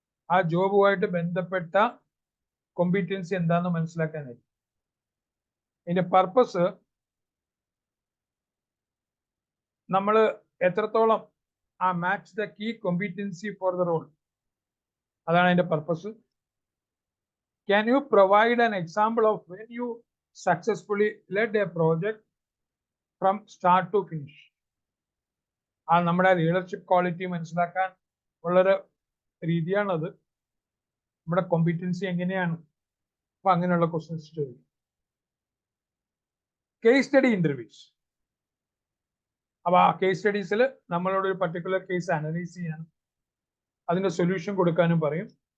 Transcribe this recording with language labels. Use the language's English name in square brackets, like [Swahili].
[Malayalam] ആ ജോബുമായിട്ട് ബന്ധപ്പെട്ട കോമ്പിറ്റൻസി എന്താണെന്ന് മനസ്സിലാക്കാനായിരിക്കും. ഇതിന്റെ പർപ്പസ് നമ്മൾ എത്രത്തോളം ആ [English] match the key competency for the role, [Malayalam] അതാണ് അതിന്റെ purpose. [English] Can you provide an example of when you successfully led a project from start to finish? [Malayalam] ആ നമ്മുടെ ലീഡർഷിപ്പ് ക്വാളിറ്റി മനസ്സിലാക്കാൻ ഉള്ളൊരു രീതിയാണത്. നമ്മുടെ കോമ്പിറ്റൻസി എങ്ങനെയാണ്, അപ്പൊ അങ്ങനെയുള്ള ക്വസ്റ്റ്യൻസ് ചോദിക്കും. Case study interviews. അപ്പൊ ആ കേസ് സ്റ്റഡീസിൽ നമ്മളോട് ഒരു പർട്ടിക്കുലർ കേസ് അനലൈസ് ചെയ്യാനും അതിന്റെ സൊല്യൂഷൻ കൊടുക്കാനും പറയും.